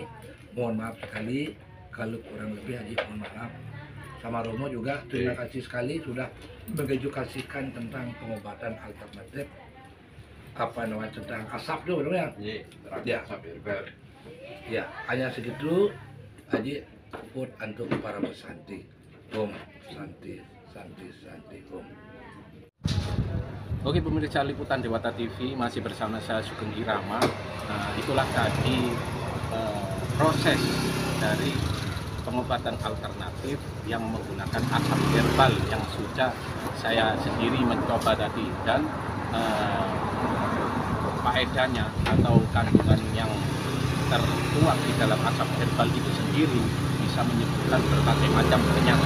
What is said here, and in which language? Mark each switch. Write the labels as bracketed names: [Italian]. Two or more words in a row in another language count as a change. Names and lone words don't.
[Indonesian] Mohon maaf sekali kalau kurang lebih aja, mohon maaf. Sama Romo juga terima kasih sekali sudah mengedukasikan tentang pengobatan alternatif tentang asap dulu ya. Ya. Ya, hanya segitu aja buat untuk para pesanti. [Sanskrit] Om Santi Om. [Indonesian] Oke pemirsa Liputan Dewata TV, masih bersama saya Sugeng Irama. Itulah tadi proses dari pengobatan alternatif yang menggunakan asap herbal yang sudah saya sendiri mencoba tadi, dan faedahnya atau kandungan yang tertuang di dalam asap herbal itu sendiri bisa menyembuhkan berbagai macam penyakit.